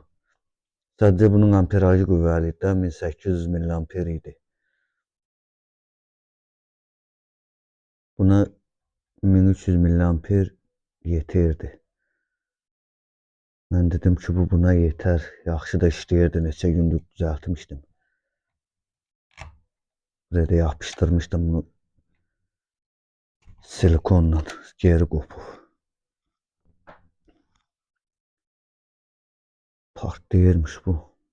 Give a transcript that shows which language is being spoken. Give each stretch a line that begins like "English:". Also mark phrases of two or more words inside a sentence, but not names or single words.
Azerbaijani: Sadəcə bunun amperajı qüvvəli idi, 1800 mAh idi. Buna 1300 mAh yetirdi. Mən dedim ki, bu buna yetər. Yaxşı da işləyirdi, neçə gündür düzəltmişdim. Buraya da yapışdırmışdım bunu silikonla, geri qopub. Partlayırmış bu.